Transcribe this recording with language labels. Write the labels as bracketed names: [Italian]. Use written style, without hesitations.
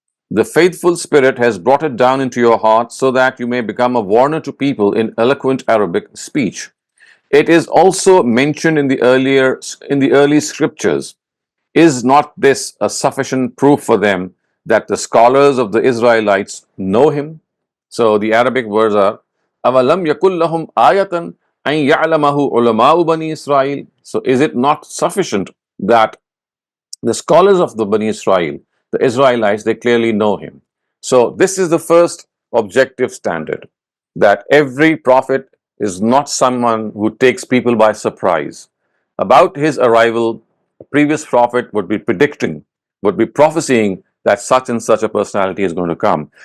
[English] The faithful Spirit has brought it down into your heart so that you may become a warner to people in eloquent Arabic speech." It is also mentioned in the early scriptures. Is not this a sufficient proof for them that the scholars of the Israelites know him? So the Arabic words are [Arabic] أَوَلَمْ يَكُلْ لَهُمْ آيَةً أَنْ يَعْلَمَهُ عُلَمَاءُ بَنِي إِسْرَائِيل. [English] So is it not sufficient that the scholars of the Bani Israel, the Israelites, they clearly know him? So this is the first objective standard, that every prophet is not someone who takes people by surprise. About his arrival, a previous prophet would be predicting, would be prophesying that such and such a personality is going to come.